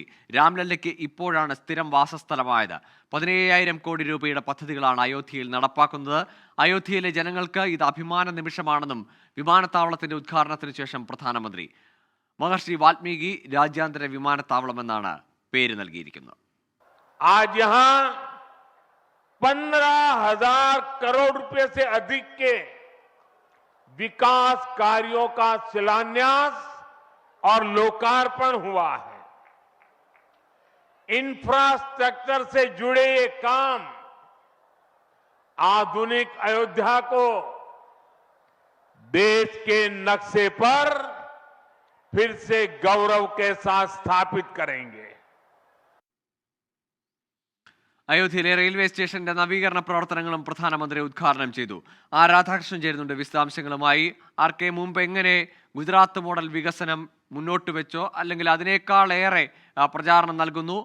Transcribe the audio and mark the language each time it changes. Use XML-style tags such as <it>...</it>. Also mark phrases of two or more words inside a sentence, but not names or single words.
<ml>രാംലല്ലയ്ക്ക് ഇപ്പോഴാണ് സ്ഥിരം വാസസ്ഥലമായത്. 17,000 കോടി രൂപയുടെ പദ്ധതികളാണ് അയോധ്യയിൽ നടപ്പാക്കുന്നത്. അയോധ്യയിലെ ജനങ്ങൾക്ക് ഇത് അഭിമാന നിമിഷമാണെന്നും വിമാനത്താവളത്തിന്റെ ഉദ്ഘാടനത്തിന് ശേഷം പ്രധാനമന്ത്രി. മഹർഷി വാൽമീകി രാജ്യാന്തര വിമാനത്താവളമെന്നാണ് പേര് നൽകിയിരിക്കുന്നത്.</ml> <hi>आज यहाँ 15,000 करोड़ रुपए से अधिक के विकास कार्यों का शिलान्यास और लोकार्पण हुआ है। इंफ्रास्ट्रक्चर से जुड़े ये काम आधुनिक अयोध्या को देश के नक्शे पर फिर से गौरव के साथ स्थापित करेंगे.</hi> <ml>അയോധ്യയിലെ റെയിൽവേ സ്റ്റേഷന്റെ നവീകരണ പ്രവർത്തനങ്ങളും പ്രധാനമന്ത്രി ഉദ്ഘാടനം ചെയ്തു. രാധാകൃഷ്ണൻ ചേരുന്നുണ്ട് വിശദാംശങ്ങളുമായി. ആർക്കെ മുമ്പ് എങ്ങനെ ഗുജറാത്ത് മോഡൽ വികസനം മുന്നോട്ട് വെച്ചോ അല്ലെങ്കിൽ അതിനേക്കാൾ ഏറെ പ്രചാരണം നൽകുന്നു?</ml>